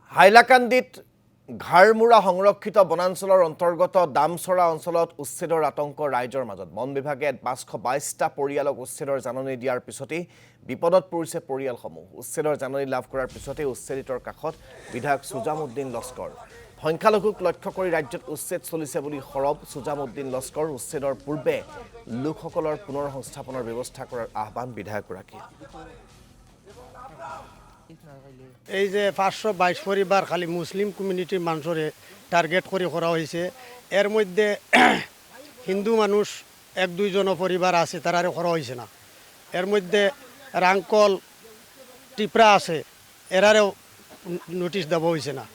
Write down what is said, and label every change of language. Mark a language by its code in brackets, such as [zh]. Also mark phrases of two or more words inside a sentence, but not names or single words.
[as] হাইলাকান্দিত ঘাৰমুৰা সংৰক্ষিত বনাঞ্চলৰ অন্তৰ্গত দামচৰা অঞ্চলত উচ্ছেদৰ আতংক ৰাইজৰ মাজত বন বিভাগে ৫২২টা পৰিয়ালক উচ্ছেদৰ জাননী দিয়াৰ পিছতেই বিপদত পৰিছে পৰিয়ালসমূহ। উচ্ছেদৰ জাননী লাভ কৰাৰ পিছতেই উচ্ছেদিতৰ কাষত বিধায়ক সুজামউদ্দিন লস্কৰ। সংখ্যালঘুক লক্ষ্য কৰি ৰাজ্যত উচ্ছেদ চলিছে বুলি সৰব সুজামউদ্দিন লস্কৰ। উচ্ছেদৰ পূৰ্বে লোকসকলৰ পুনৰ সংস্থাপনৰ ব্যৱস্থা কৰাৰ আহ্বান বিধায়কগৰাকীৰ। [bn] এই যে ৫২২ পরিবার খালি মুসলিম কমিউনিটির মানুষরে টার্গেট করে করা হয়েছে। এর মধ্যে হিন্দু মানুষ ১-২ জন পরিবার আছে, তারারে করা হয়েছে না। এর মধ্যে রাঙ্কল টিপরা আছে, এরারেও নোটিশ দেওয়া হয়েছে না।